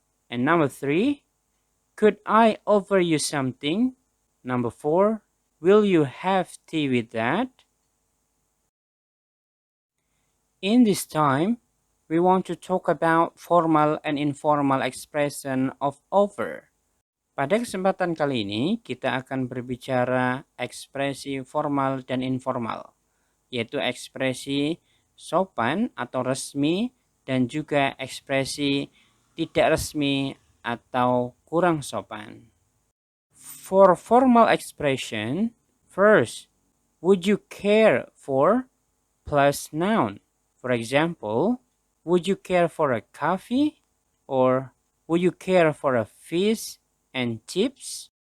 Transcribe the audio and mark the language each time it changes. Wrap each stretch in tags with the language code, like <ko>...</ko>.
<en>And number 3, could I offer you something? Number 4, will you have tea with that? In this time, we want to talk about formal and informal expression of offer.</en> <id>Pada kesempatan kali ini, kita akan berbicara ekspresi formal dan informal, yaitu ekspresi sopan atau resmi dan juga ekspresi tidak resmi atau kurang sopan.</id> <en>For formal expression, first, would you care for plus noun. For example, would you care for a coffee? Or would you care for a fish and chips?</en>